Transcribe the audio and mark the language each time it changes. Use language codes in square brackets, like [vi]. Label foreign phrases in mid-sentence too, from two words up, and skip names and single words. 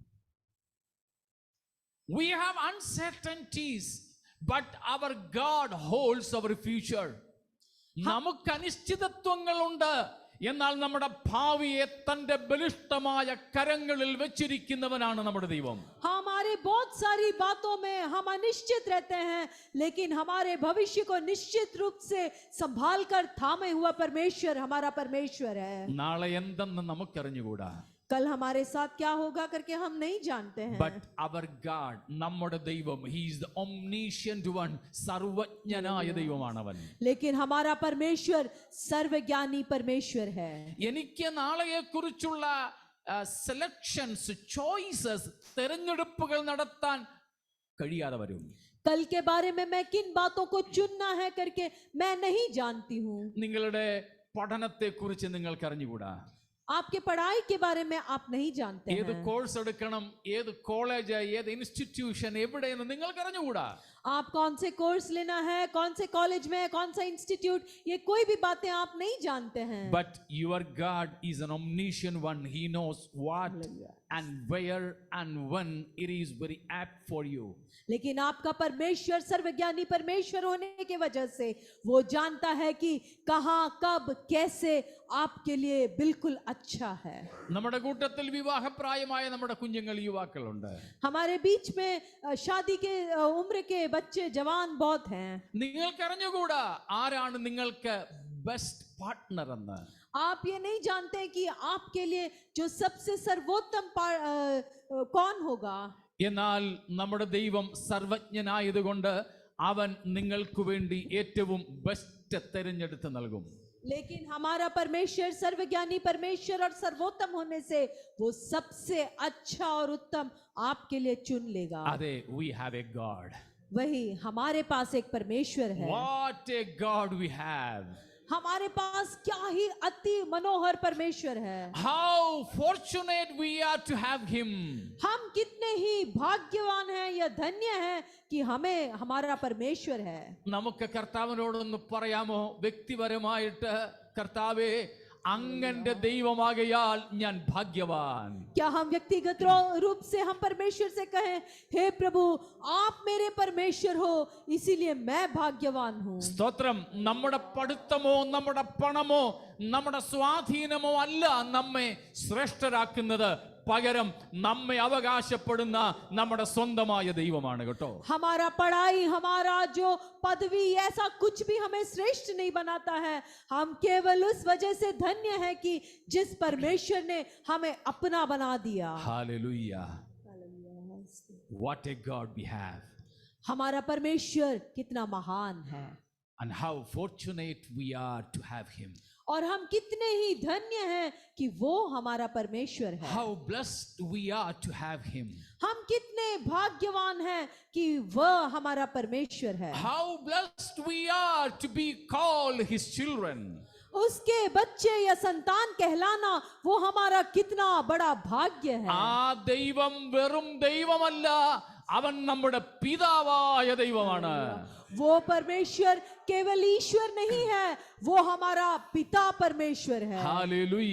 [en] We have uncertainties, but our God holds our future. [ml] നമുക്ക് അനിശ്ചിതത്വങ്ങളുണ്ട്, എന്നാൽ നമ്മുടെ ഭാവിയെ തന്റെ ബലിഷ്ഠമായ കരങ്ങളിൽ വെച്ചിരിക്കുന്നവനാണ് നമ്മുടെ ദൈവം. [hi] हमारे बहुत सारी बातों में हम अनिश्चित रहते हैं, लेकिन हमारे भविष्य को निश्चित रूप से संभाल कर थामे हुआ परमेश्वर हमारा परमेश्वर है। [ml] നാളെ എന്തെന്ന് നമുക്കറിഞ്ഞുകൂടാ. [hi] कल हमारे साथ क्या होगा करके हम नहीं जानते हैं। [en] But our God, [ml] നമ്മുടെ ദൈവം, [en] he is the omniscient one, [ml] സർവജ്ഞനായ ദൈവമാണവൻ. [hi] लेकिन हमारा परमेश्वर सर्वज्ञानी परमेश्वर है। [ml] എനിക്ക് നാളെയെ കുറിച്ചുള്ള [en] selections, choices, [ml] തെരഞ്ഞെടുപ്പുകൾ നടത്താൻ കഴിയാതെ വരും. [hi] कल के बारे में मैं किन बातों को चुनना है करके मैं नहीं जानती हूँ। [ml] നിങ്ങളുടെ പഠനത്തെ കുറിച്ച് നിങ്ങൾക്ക് അറിഞ്ഞുകൂടാ. [hi] आपके पढ़ाई के बारे में आप नहीं जानते [ml] ഏത് [hi] हैं। [ml] കോഴ്സ് എടുക്കണം, ഏത് കോളേജ്, ഏത് ഇൻസ്റ്റിറ്റ്യൂഷൻ, എവിടെയെന്ന് നിങ്ങൾക്ക് അറിഞ്ഞുകൂടാ. [hi] आप कौन से कोर्स लेना है, कौन से कॉलेज में, कौन सा इंस्टीट्यूट, ये कोई भी बातें आप नहीं जानते हैं। [en] But your God is an omniscient one. He knows what and where and when it is very apt for you. [hi] लेकिन आपका परमेश्वर सर्वज्ञानी परमेश्वर होने की वजह से वो जानता है कि कहां, कब, कैसे आपके लिए बिल्कुल अच्छा है। [ml] നമ്മുടെ കൂട്ടത്തിൽ വിവാഹപ്രായമായ നമ്മുടെ കുഞ്ഞുങ്ങൾ, യുവാക്കളുണ്ട്. [hi] हमारे बीच में शादी के उम्र के बच्चे जवान बहुत हैं। [ml] നിങ്ങൾക്ക് അറിഞ്ഞുകൂടാ ആരാണ് നിങ്ങൾക്ക് [en] best partner [ml] എന്ന്. [hi] आप ये नहीं जानते कि आपके लिए जो सबसे सर्वोत्तम कौन होगा। [ml] എന്നാൽ നമ്മുടെ ദൈവം സർവജ്ഞനായതുകൊണ്ട് അവൻ നിങ്ങൾക്ക് വേണ്ടി ഏറ്റവും ബെസ്റ്റ് തിരഞ്ഞെടുത്ത് നൽകും. [hi] लेकिन हमारा परमेश्वर सर्वज्ञानी परमेश्वर और सर्वोत्तम होने से वो सबसे अच्छा और उत्तम आपके लिए चुन लेगा। [ml] അതെ, [en] we have a God. [hi] वही हमारे पास एक परमेश्वर है। [en] What a God we have. [hi] हमारे पास क्या ही अति मनोहर परमेश्वर है। [en] How fortunate we are to have him. [hi] हम कितने ही भाग्यवान हैं या धन्य हैं कि हमें हमारा परमेश्वर है। [ml] നമുക്ക് കർത്താവിനോടൊന്ന് പറയാമോ വ്യക്തിപരമായിട്ട്, കർത്താവേ അങ്ങന്റെ ദൈവമാകയാൽ ഞാൻ ഭാഗ്യവാൻ. [hi] क्या हम व्यक्तिगत रूप से हम परमेश्वर से कहें, हे प्रभु आप मेरे परमेश्वर हो, इसीलिए मैं भाग्यवान हूँ। [ml] സ്തോത്രം. നമ്മുടെ പഠിത്തമോ നമ്മുടെ പണമോ നമ്മുടെ സ്വാധീനമോ അല്ല നമ്മെ ശ്രേഷ്ഠരാക്കുന്നത്, പകരം നമ്മെ അവകാശപ്പെടുന്ന നമ്മുടെ സ്വന്തമായ ദൈവമാണ് കേട്ടോ. [hi] हमारा पढ़ाई, हमारा जो पदवी, ऐसा कुछ भी हमें श्रेष्ठ नहीं बनाता है। हम केवल उस वजह से धन्य है कि जिस परमेश्वर ने हमें अपना बना दिया। [en] Hallelujah. What a God we have. [hi] हमारा परमेश्वर कितना महान है [en] And how fortunate we are to have him. [hi] और हम कितने ही धन्य हैं कि वो हमारा परमेश्वर है। [en] How blessed we are to have him. [hi] हम कितने भाग्यवान हैं कि वह हमारा परमेश्वर है। [en] How blessed we are to be called his children. [hi] उसके बच्चे या संतान कहलाना वो हमारा कितना बड़ा भाग्य है। [ml] ആ ദൈവം വെറും ദൈവമല്ല, അവൻ നമ്മുടെ പിതാവായ ദൈവമാണ്. [hi] वो परमेश्वर केवल ईश्वर नहीं है, वो हमारा पिता परमेश्वर है।